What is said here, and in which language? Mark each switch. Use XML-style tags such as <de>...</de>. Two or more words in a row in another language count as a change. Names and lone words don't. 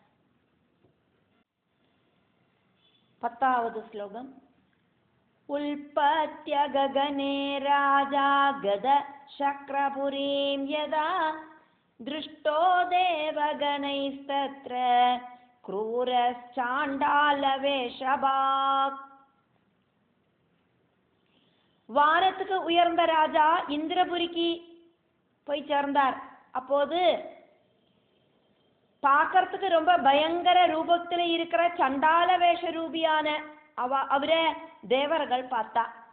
<ta>10வது ஸ்லோகம்.</ta> <sa>उत्पत्य गगने राजा गत शक्रपुरीं यदा दृष्टो देवगणैस्तत्र क्रूरश्चाण्डालवेषभाक्.</sa> <ta>வானத்துக்கு உயர்ந்த ராஜா இந்திரபுரிக்கு போய் சேர்ந்தார். அப்போது பார்க்கறதுக்கு ரொம்ப பயங்கர ரூபத்தில் இருக்கிற சண்டால வேஷ ரூபியான அவரை தேவர்கள் பார்த்தா.</ta>